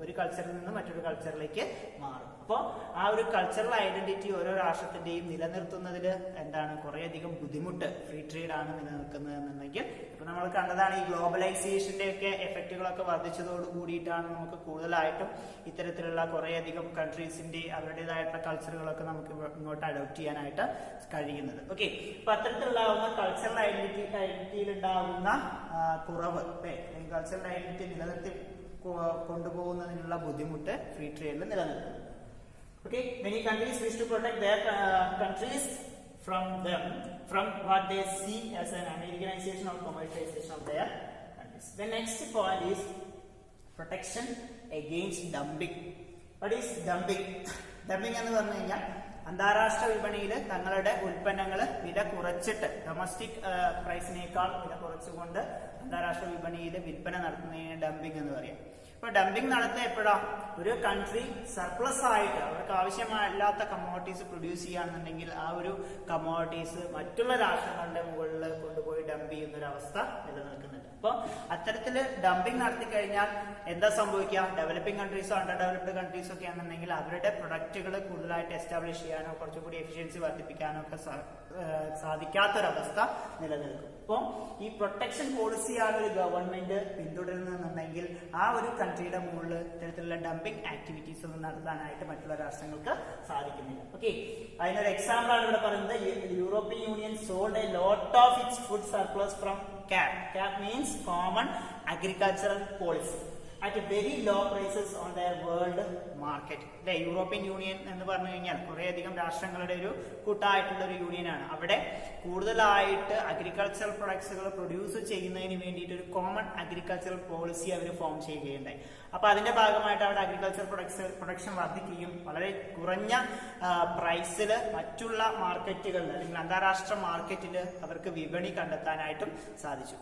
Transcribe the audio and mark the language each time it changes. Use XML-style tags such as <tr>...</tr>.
<ml>ഒരു കൾച്ചറിൽ നിന്ന് മറ്റൊരു കൾച്ചറിലേക്ക് മാറും. അപ്പോൾ ആ ഒരു കൾച്ചറൽ ഐഡന്റിറ്റി ഓരോ രാഷ്ട്രത്തിന്റെയും നിലനിർത്തുന്നതിൽ എന്താണ് കുറേയധികം ബുദ്ധിമുട്ട് ഫ്രീ ട്രേഡ് ആണ് നിലനിൽക്കുന്നത് എന്നുണ്ടെങ്കിൽ ഇപ്പൊ നമ്മൾ കണ്ടതാണ് ഈ ഗ്ലോബലൈസേഷന്റെ ഒക്കെ എഫക്റ്റുകളൊക്കെ വർദ്ധിച്ചതോട് കൂടിയിട്ടാണ് നമുക്ക് കൂടുതലായിട്ടും ഇത്തരത്തിലുള്ള കുറേയധികം കൺട്രീസിന്റെ അവരുടേതായിട്ടുള്ള കൾച്ചറുകളൊക്കെ നമുക്ക് ഇങ്ങോട്ട് അഡോപ്റ്റ് ചെയ്യാനായിട്ട് കഴിയുന്നത്. ഓക്കെ, അപ്പൊ അത്തരത്തിലുണ്ടാവുന്ന കൾച്ചറൽ ഐഡന്റിറ്റിയിൽ ഉണ്ടാകുന്ന കുറവ്, കൾച്ചറൽ ഐഡന്റിറ്റി നിലനിർത്തി കൊണ്ടുപോകുന്നതിനുള്ള ബുദ്ധിമുട്ട് ഫ്രീ ട്രേഡിൽ നിലനിൽക്കുന്നു.</ml> <en>Okay, many countries wish to protect their countries from what they see as an Americanization or commercialization of their countries. The next point is protection against dumping. What is dumping?</en> <ml>Dumping എന്ന് പറഞ്ഞു കഴിഞ്ഞാൽ അന്താരാഷ്ട്ര വിപണിയിൽ തങ്ങളുടെ ഉൽപ്പന്നങ്ങൾ വില കുറച്ചിട്ട് domestic പ്രൈസിനേക്കാൾ വില കുറച്ചുകൊണ്ട് അന്താരാഷ്ട്ര വിപണിയിൽ വിൽപ്പന നടത്തുന്നതിന് ഡംപിംഗ് എന്ന് പറയാം. ഇപ്പൊ ഡംപിംഗ് നടത്തുന്ന എപ്പോഴാ, ഒരു കൺട്രി സർപ്ലസ് ആയിട്ട് അവർക്ക് ആവശ്യമില്ലാത്ത കമ്മോഡിറ്റീസ് പ്രൊഡ്യൂസ് ചെയ്യുകയാണെന്നുണ്ടെങ്കിൽ ആ ഒരു കമ്മോഡിറ്റീസ് മറ്റുള്ള രാഷ്ട്രങ്ങളുടെ മുകളിൽ കൊണ്ടുപോയി ഡംപ് ചെയ്യുന്ന ഒരു അവസ്ഥ നിലനിൽക്കുന്നുണ്ട്. അപ്പൊ അത്തരത്തില് ഡംപിംഗ് നടത്തി കഴിഞ്ഞാൽ എന്താ സംഭവിക്കുക, ഡെവലപ്പിംഗ് കൺട്രീസോ അണ്ടർ ഡെവലപ്ഡ് കൺട്രീസോ ഒക്കെ ആണെന്നുണ്ടെങ്കിൽ അവരുടെ പ്രൊഡക്റ്റുകൾ കൂടുതലായിട്ട് എസ്റ്റാബ്ലിഷ് ചെയ്യാനോ കുറച്ചുകൂടി എഫിഷ്യൻസി വർദ്ധിപ്പിക്കാനോ ഒക്കെ സാധിക്കാത്തൊരവസ്ഥ നിലനിൽക്കും. അപ്പോൾ ഈ പ്രൊട്ടക്ഷൻ പോളിസിയാണ് ഒരു ഗവൺമെന്റ് പിന്തുടരുന്നതെന്നുണ്ടെങ്കിൽ ആ ഒരു കൺട്രിയുടെ മുകളിൽ ഇത്തരത്തിലുള്ള ഡംപിംഗ് ആക്ടിവിറ്റീസ് ഒന്നും നടത്താനായിട്ട് മറ്റുള്ള രാഷ്ട്രങ്ങൾക്ക് സാധിക്കുന്നില്ല.</ml> <en>okay,</en> <ml>അതിനൊരു എക്സാമ്പിൾ ആണ് ഇവിടെ പറയുന്നത്.</ml> <en>European Union sold a lot of its food surplus from CAP. CAP means Common Agricultural Policy at very low prices on their world market.</en> <ml>അല്ലെ, യൂറോപ്യൻ യൂണിയൻ എന്ന് പറഞ്ഞു കഴിഞ്ഞാൽ കുറേയധികം രാഷ്ട്രങ്ങളുടെ ഒരു കൂട്ടായിട്ടുള്ള ഒരു യൂണിയനാണ്. അവിടെ കൂടുതലായിട്ട് അഗ്രികൾച്ചറൽ പ്രൊഡക്ട്സുകൾ പ്രൊഡ്യൂസ് ചെയ്യുന്നതിന് വേണ്ടിയിട്ട് ഒരു കോമൺ അഗ്രികൾച്ചറൽ പോളിസി അവർ ഫോം ചെയ്യുകയുണ്ടായി. അപ്പൊ അതിന്റെ ഭാഗമായിട്ട് അവിടെ അഗ്രികൾച്ചർ പ്രൊഡക്ഷൻ വർദ്ധിക്കുകയും വളരെ കുറഞ്ഞ പ്രൈസിൽ മറ്റുള്ള മാർക്കറ്റുകളിൽ അല്ലെങ്കിൽ അന്താരാഷ്ട്ര മാർക്കറ്റിൽ അവർക്ക് വിപണി കണ്ടെത്താനായിട്ടും സാധിച്ചു.</ml>